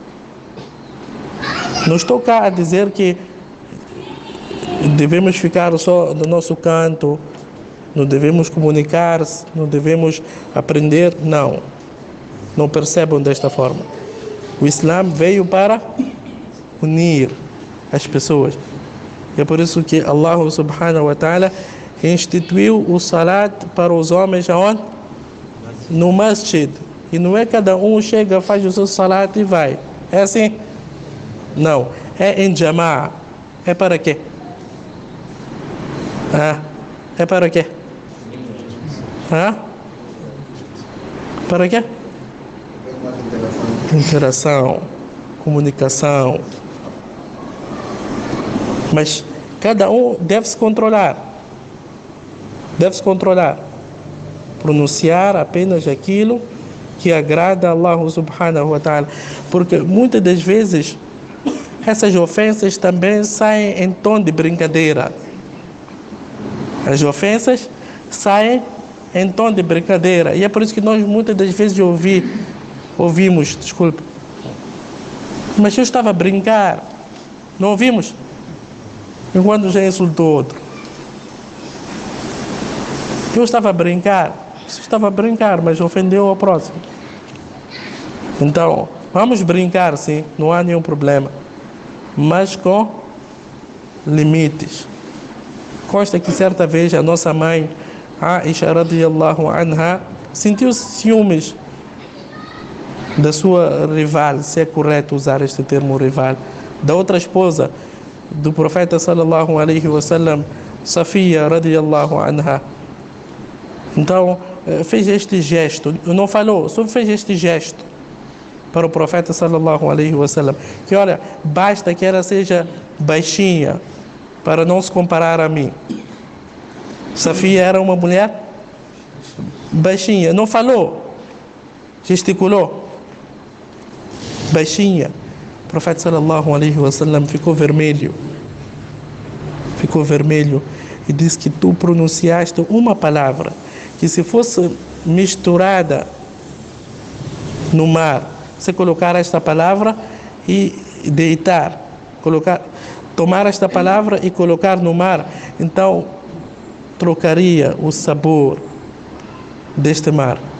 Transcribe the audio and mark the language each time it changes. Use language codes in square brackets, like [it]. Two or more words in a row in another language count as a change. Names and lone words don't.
[pt] Não estou cá a dizer que devemos ficar só no nosso canto, não devemos comunicar-se, não devemos aprender. Não. Não percebam desta forma. O Islã veio para unir as pessoas. É por isso que [ar] الله سبحانه وتعالى [pt] instituiu o salat para os homens aonde? No masjid. E não é cada um chega, faz o seu salat e vai. É assim? Não. É em jama'a. É para quê? É para quê? Para quê? Interação, comunicação. Mas cada um deve se controlar. Deve se controlar. Pronunciar apenas aquilo que agrada a [ar] الله سبحانه وتعالى. [pt] Porque muitas das vezes essas ofensas também saem em tom de brincadeira. As ofensas saem em tom de brincadeira. E é por isso que nós muitas das vezes ouvimos, desculpe, mas eu estava a brincar. Não ouvimos? Enquanto já insultou outro. Eu estava a brincar. Você estava a brincar, mas ofendeu ao próximo. Então, vamos brincar sim, não há nenhum problema. Mas com limites. Consta que certa vez a nossa mãe, [ar] عائشة رضي الله عنها, [pt] sentiu ciúmes da sua rival, se é correto usar este termo rival, da outra esposa do profeta [ar] صلى الله عليه وسلم, [pt] Safia [ar] رضي الله عنها. [pt] Então fez este gesto, não falou, só fez este gesto para o profeta [ar] صلى الله عليه وسلم, [pt] que olha, basta que ela seja baixinha para não se comparar a mim. Safia era uma mulher baixinha, não falou, gesticulou, baixinha. O profeta [ar] صلى الله عليه وسلم [pt] ficou vermelho e disse que tu pronunciaste uma palavra que se fosse misturada no mar, você colocar esta palavra e deitar, tomar esta palavra e colocar no mar, então trocaria o sabor deste mar.